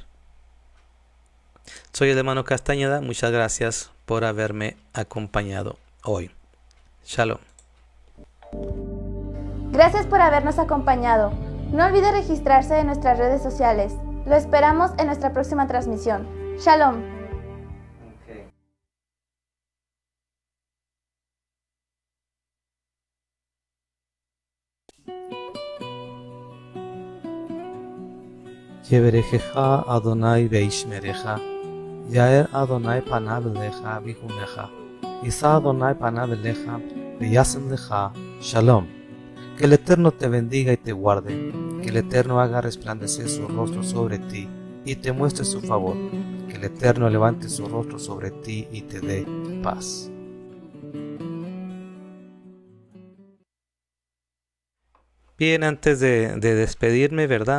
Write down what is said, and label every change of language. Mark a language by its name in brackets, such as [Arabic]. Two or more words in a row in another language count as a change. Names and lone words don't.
[Spanish] Soy el hermano Castañeda. Muchas gracias por haberme acompañado hoy. Shalom. Gracias por habernos acompañado. No olvide registrarse en nuestras redes sociales. Lo esperamos en nuestra próxima transmisión. Shalom. [Hebrew] יברכך אדוני וישמרך יאר אדוני פניו אליך ויחנך ישא אדוני פניו אליך וישם לך. [Spanish] Shalom. Que el Eterno te bendiga y te guarde, que el Eterno haga resplandecer su rostro sobre ti y te muestre su favor, que el Eterno levante su rostro sobre ti y te dé paz. Bien, antes de despedirme, ¿verdad?